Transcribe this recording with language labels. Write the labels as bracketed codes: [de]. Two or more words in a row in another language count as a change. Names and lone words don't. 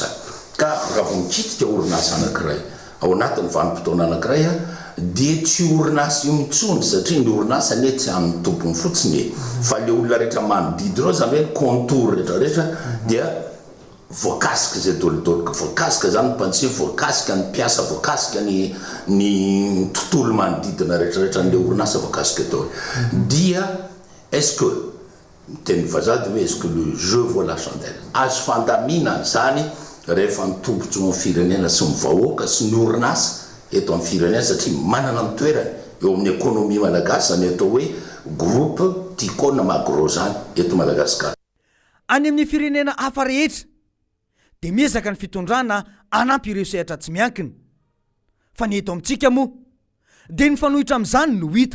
[mg] Ka raha vao mikitika orinasa anankiray ao anatin'ny vanim-potoana anankiray dia tsy orinasa io mitsony, satria ny orinasa ne tsy amin'ny tompony fotsiny, fa le olona rehetra manodidy reo zany hoe contour rehetrarehetra dia voakasika zay dolodoloka, voakasika zany mpantsy, voakasika ny mpiasa, voakasika ny tontolo manodidina rehetrarehetra n'le orinasa voakasika tao. [fr] Dia est-ce que [mg] teny vazady hoe [fr] est-ce que le jeu vaut la chandelle, [mg] azo fandamina zany rehefa mitombotso amin'ny firenena sy ny vahoaka sy ny orinasa eto amin'ny firenena, satria manana ny toerany eo amin'ny économie malagasy, zany atao hoe groupe Ticone Magro zany eto Madagasikara. Any amin'ny firenena hafa rehetra dia miezaka ny fitondrana anampy ireo sehatra tsy miankina, fa ny eto amintsika moa dia ny fanohitra amin'izany no hita.